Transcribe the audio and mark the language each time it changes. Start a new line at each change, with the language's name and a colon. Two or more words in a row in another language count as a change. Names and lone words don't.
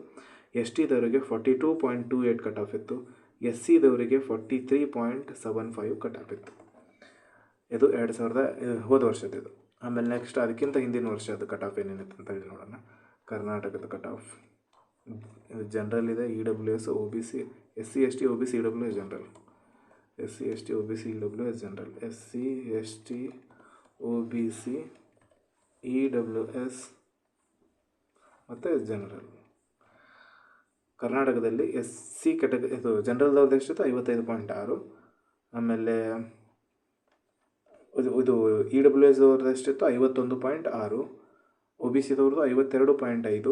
Kannada: STದವರಿಗೆ 42.28
English: cut off
Kannada: ಇತ್ತು. SCದವರಿಗೆ 43.75
English: cut off
Kannada: ಇತ್ತು. ಇದು 2000 ಹೋದ ವರ್ಷದ್ದು. ಆಮೇಲೆ ನೆಕ್ಸ್ಟ್ ಅದಕ್ಕಿಂತ ಹಿಂದಿನ ವರ್ಷದ
English: cut off
Kannada: ಏನೇನಿತ್ತು ಅಂತ ಹೇಳಿ ನೋಡೋಣ. ಕರ್ನಾಟಕದ
English: cut off
Kannada: ಇದು ಜನರಲ್ ಇದೆ, EWS, OBC, SC, ST, OBC, EWS ಜನರಲ್. SC, ST, OBC, EWS ಜನರಲ್. SC, ST, OBC, EWS ಮತ್ತು ಜನರಲ್. ಕರ್ನಾಟಕದಲ್ಲಿ
English: SC category
Kannada: ಇದು ಜನರಲ್ದವ್ರದ್ದು ಎಷ್ಟಿತ್ತು? 55.6. ಆಮೇಲೆ ಇದು EWSದವ್ರದ್ದು ಎಷ್ಟಿತ್ತು? 51.6. OBCದವ್ರದ್ದು 52.5.